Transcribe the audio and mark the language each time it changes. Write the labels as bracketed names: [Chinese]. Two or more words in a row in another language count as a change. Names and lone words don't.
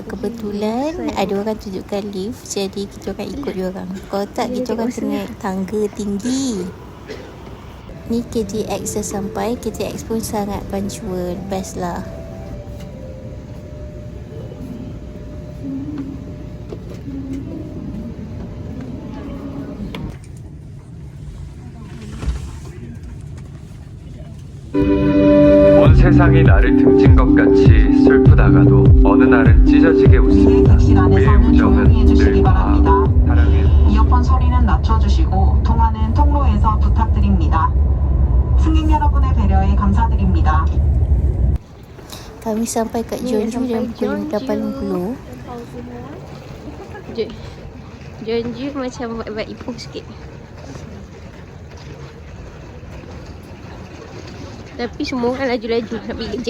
[Malay] Kebetulan ada orang tunjukkan lift, jadi kita orang ikut diorang. Kalau tak, kita orang kena naik tangga tinggi. Ni KTX dah sampai. KTX pun sangat punctual. Best lah. [Korean] 세상이 나를 등진 것 같이 슬프다가도 어느 날은 찢어지게 웃습니다. 우리의 우정은 늘 과하고 사랑의 이어폰 소리는 낮춰주시고 통화는 통로에서 부탁드립니다. 승객 여러분의 배려에 감사드립니다. [Malay] Kami sampai kat Jeonju jam pukul 8.50. Jeonju macam buat Ipoh sikit. Tapi semua orang laju-laju nak pergi kerja.